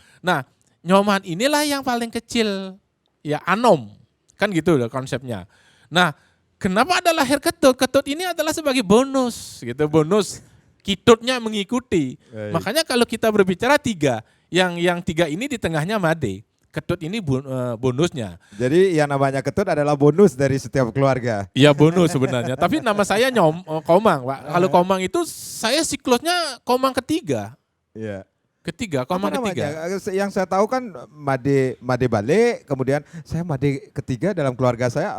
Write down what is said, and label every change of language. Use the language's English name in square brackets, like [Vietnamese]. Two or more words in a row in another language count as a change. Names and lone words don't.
[Indonesian] Nah, nyoman inilah yang paling kecil, ya anom, kan gitu loh konsepnya. Nah, kenapa ada lahir ketut? Ketut ini adalah sebagai bonus, gitu, bonus kitutnya mengikuti. Baik. Makanya kalau kita berbicara tiga, yang tiga ini di tengahnya made, ketut ini bonusnya. Jadi yang namanya ketut adalah bonus dari setiap keluarga. Iya bonus sebenarnya, tapi nama saya Komang, Pak. Kalau Komang itu saya siklusnya Komang ketiga. Iya. Komang Apa ketiga. namanya? Yang saya tahu kan Made balik, kemudian saya Made ketiga dalam keluarga saya.